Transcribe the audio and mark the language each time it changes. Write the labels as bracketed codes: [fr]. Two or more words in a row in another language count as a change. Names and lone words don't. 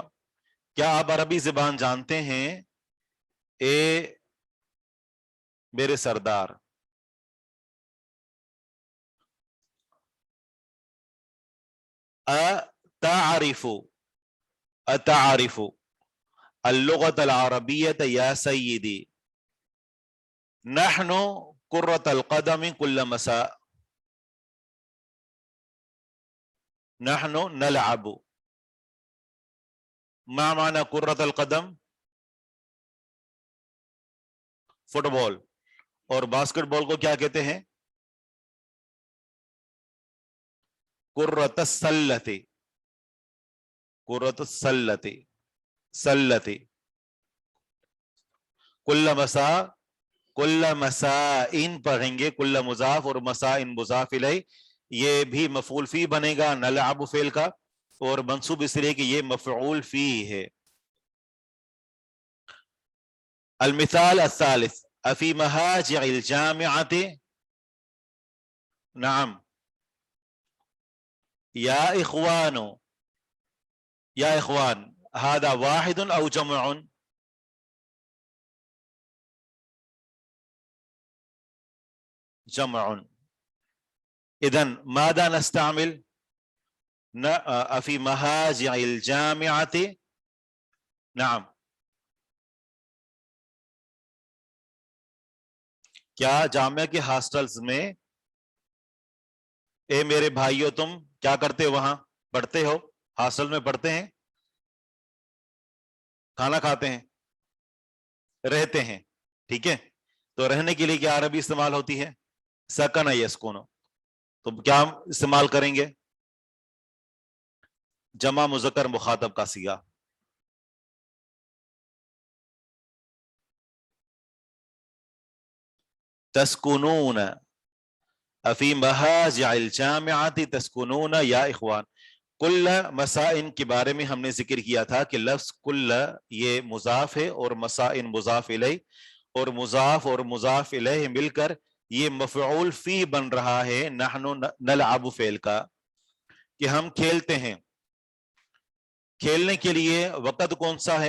[hi] क्या आप अरबी ज़बान जानते हैं ए मेरे सरदार? [ar] أتعرف، أتعرف اللغة العربية يا سيدي. نحن كرة القدم كل مساء، نحن نلعب. ما معنى كرة القدم? [hi] फुटबॉल। और बास्केटबॉल को क्या कहते हैं? [ar] كرة السلة، كرة السلة، السلة. كل مساء، كل مساءٍ [hi] पढ़ेंगे, कुल्ल मुजाफ और मसाइन मुजाफ इलैह। ये भी मफूल फी बनेगा नलअब फेल का, और मंसूब इसलिए कि ये मफऊल फी है। [ar] المثال الثالث، أفي محاجل الجامعة، نعم، يا إخوان، يا إخوان، هذا واحد أو جمع? جمع. إذن ماذا نستعمل؟ أفي محاجل الجامعة، نعم. [hi] क्या जामिया के हॉस्टल्स में, ए मेरे भाइयों तुम क्या करते हो? वहां पढ़ते हो? हॉस्टल में पढ़ते हैं, खाना खाते हैं, रहते हैं। ठीक है, तो रहने के लिए क्या अरबी इस्तेमाल होती है? [ar] سكن يسكن. [hi] तो क्या हम इस्तेमाल करेंगे? जमा मुज़क्कर मुखातब का सीगा। [ar] تسكنون، أفي محاجل الجامعة تسكنون يا إخوان. كل مساءٍ [hi] के बारे में हमने जिक्र किया था कि लफ्ज कुल्ल ये मुजाफ है और मसाइन मुजाफ इलैह, और मुजाफ और मुजाफ इलैह मिलकर ये मफऊल फी बन रहा है [ar] نحن نلعب [hi] फेल का, कि हम खेलते हैं। खेलने के लिए वक़्त कौन सा है?